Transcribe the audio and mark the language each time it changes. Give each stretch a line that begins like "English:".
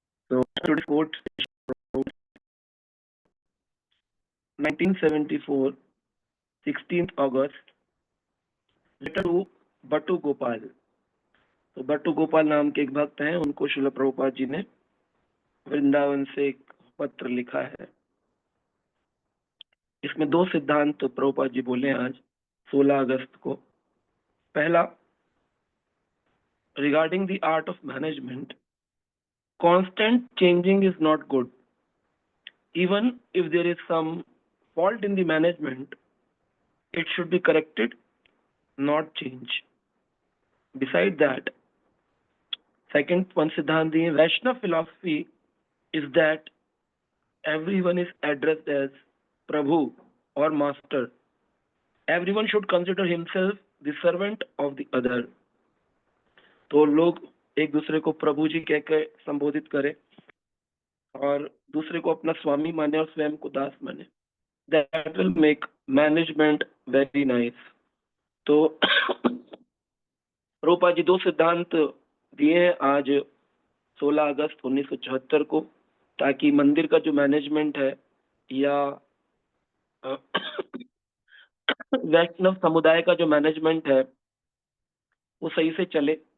English: So today's quote is from 1974, 16th August, letter to Batu Gopal.
Hindi: तो बटू गोपाल नाम के एक भक्त हैं, उनको श्रील प्रभुपाद जी ने वृंदावन से एक पत्र लिखा है। इसमें दो सिद्धांत तो प्रभुपाद जी बोले आज 16 अगस्त को।
English: पहला, regarding the art of management, constant changing is not good. Even if there is some fault in the management, it should be corrected, not change. Beside that, second one
Hindi: siddhant diye,
English: Vaishnava philosophy is that everyone is addressed as Prabhu or Master. Everyone should consider himself the servant of the other.
Hindi: तो लोग एक दूसरे को प्रभु जी कह के संबोधित करें और दूसरे को अपना स्वामी माने और स्वयं को दास माने।
English: That will make management very nice.
Hindi: तो रूपा जी दो सिद्धांत दिए हैं आज 16 अगस्त 1974 को, ताकि मंदिर का जो मैनेजमेंट है या वैष्णव समुदाय का जो मैनेजमेंट है वो सही से चले।